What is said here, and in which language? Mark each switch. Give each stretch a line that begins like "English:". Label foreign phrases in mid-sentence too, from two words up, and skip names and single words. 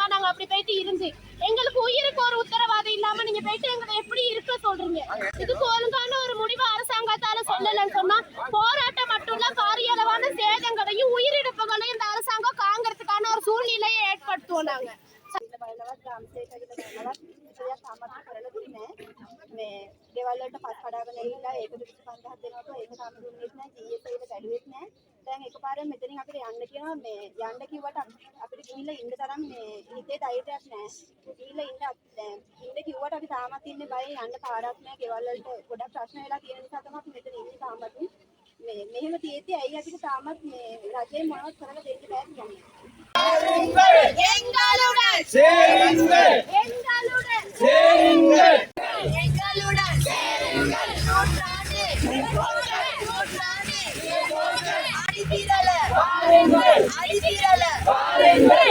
Tamil: நாங்க அப்படி போயிட்டு இருந்து எங்களுக்கு உயிருக்கு ஒரு உத்தரவாதம் இல்லாம நீங்க போயிட்டு எங்களை எப்படி இருக்க சொல்றீங்க? இதுக்கு ஒழுங்கான ஒரு முடிவு அரசாங்கத்தால சொல்லலன்னு சொன்னா போராட்டம் மட்டும் இல்ல பாரியளவான சேதங்களையும் உயிரிழப்புகளையும் இந்த அரசாங்கம் காங்கிறதுக்கான ஒரு சூழ்நிலையை ஏற்படுத்துவோம். நாங்க
Sinhala: මේ ගෙවල් වලට පස් කඩාගෙන ඇවිල්ලා ඒක 25000ක් දෙනකොට ඒක තාම දුන්නෙත් නැහැ GSA එක බැලුවෙත් නැහැ. දැන් එකපාරෙන් මෙතනින් අපිට යන්න කියනවා. මේ යන්න කිව්වට අපිට ගිහිල්ලා ඉන්න තරම් මේ හිතේ ධෛර්යයක් නැහැ. ගිහිල්ලා ඉන්න කිව්වට අපි තාමත් ඉන්නේ බයෙන් යන්න පාරක් නැහැ. ගෙවල් වලට ගොඩක් ප්‍රශ්න වෙලා තියෙන නිසා තමයි අපි මෙතන ඉන්නේ තාමත්. මේ මෙහෙම තියෙද්දි ඇයි අපිට තාමත් මේ රජේ මොනවද කරලා දෙන්න බැහැ කියන්නේ?
Tamil: எங்களுடன் சேருங்கள், எங்களுடன் சேருங்கள், எங்களுடன் சேருங்கள். நூற்றாண்டு அடித்திரள வாருங்கள், அடித்திரள வாருங்கள்.